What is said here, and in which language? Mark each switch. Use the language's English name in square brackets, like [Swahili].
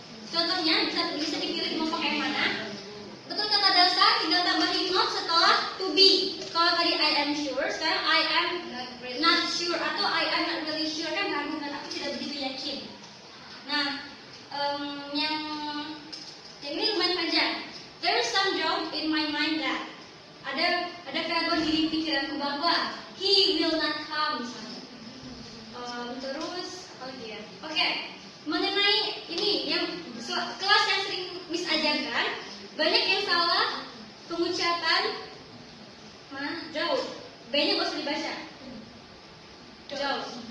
[Indonesian] Contohnya bisa dipilih mau pakai yang mana. Betul kata Delsa, tinggal tambahin not setelah to be. Kalau tadi [English] I am sure, [Indonesian] sekarang [English] I am not sure [Indonesian] atau [English] I am not really sure [Indonesian] kan ragu dan aku tidak begitu yakin. Nah, yang ini lumayan panjang. [English] There is some doubt in my mind that [Indonesian] ada keraguan di pikiranku bahwa [English] he will not come. [Indonesian] Terus apa lagi ya? Oke, mengenai ini yang kelas yang sering Miss ajarkan, banyak yang salah pengucapan jauh. B-nya nggak usah dibaca. Jauh.